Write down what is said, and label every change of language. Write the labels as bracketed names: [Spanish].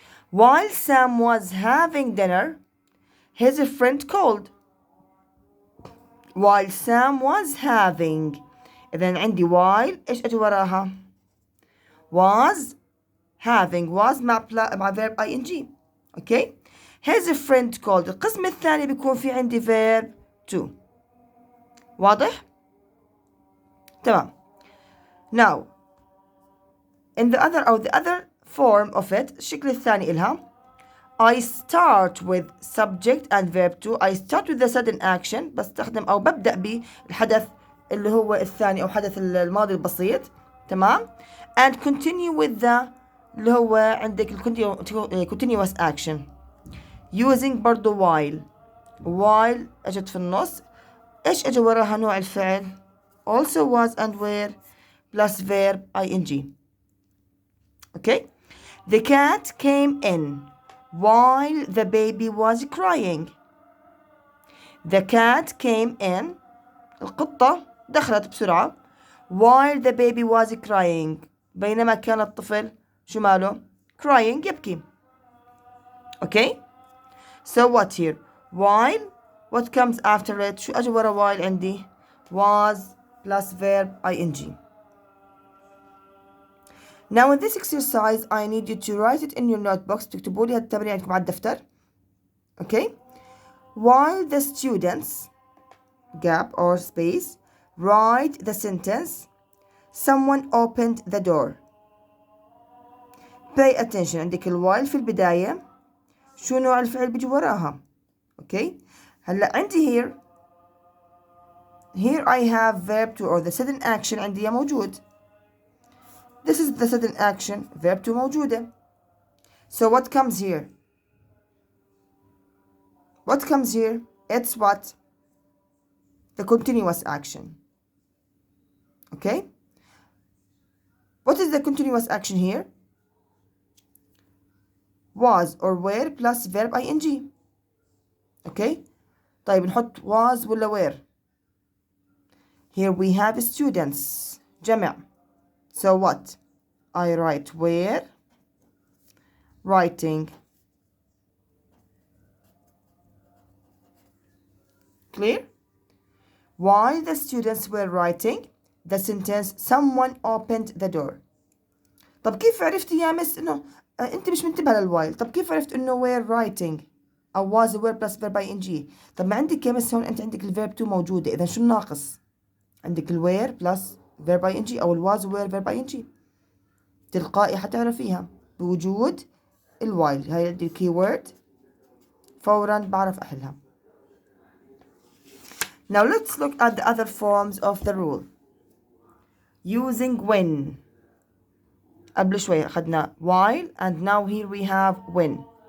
[English] While Sam was having dinner his friend called. While Sam was having. [Arabic] إذا عندي [English] while [Arabic] إيش أجي وراها [English] was having was [Arabic] مع [English] verb ing. okay his friend called. [Arabic] القسم الثاني بيكون في عندي verb to. واضح؟ تمام. [English] now in the other form of it [Arabic] الشكل الثاني إلها [English] I start with subject and verb to. I start with the sudden action [Arabic] بستخدم أو ببدأ بالحدث اللي هو الثاني أو حدث الماضي البسيط. تمام [English] and continue with the [Arabic] اللي هو عندك [English] continuous action using [Arabic] برضو while أجت في النص. إيش أجي وراها نوع الفعل [English] also was and were plus verb ing. okay the cat came in while the baby was crying. The cat came in [Arabic] القطة دخلت بسرعة. [English] while the baby was crying. [Arabic] بينما كان الطفل شو ماله؟ crying يبكي. [English] okay. so what here? while. what comes after it? [Arabic] شو أجي ورا while عندي؟ [English] was plus verb ing. Now in this exercise I need you to write it in your notebooks. [Arabic] تكتبوا لي هالتمرين عندكم على الدفتر. [English] okay. while the students gap or space write the sentence someone opened the door. pay attention. [Arabic] عندك الوايل في البداية شو نوع الفعل بيجي وراها. [English] Okay. [Arabic] هلا عندي [English] here I have verb to or the sudden action [Arabic] عندي موجود. [English] this is the sudden action verb to [Arabic] موجودة. [English] so what comes here? what comes here? it's what? the continuous action. okay. what is the continuous action here? was or were plus verb ing. okay. [Arabic] طيب نحط was ولا were. [English] here we have students [Arabic] جمع. [English] so what? I write were writing. clear. while the students were writing the sentence someone opened the door. [Arabic] طب كيف عرفتي يا مس انه انت مش منتبهه للوايل؟ طب كيف عرفت انه were writing او was were plus verb ing؟ طب ما عندك يا مس هون انت عندك الverb to موجوده، اذا شو الناقص؟ عندك were plus verb ing او was were verb ing تلقائي حتعرفيها بوجود الوايل. هاي عندي keyword فورا بعرف احلها. [English] Now let's look at the other forms of the rule. using when. [Arabic] قبل شوي أخذنا while [English] and now here we have when.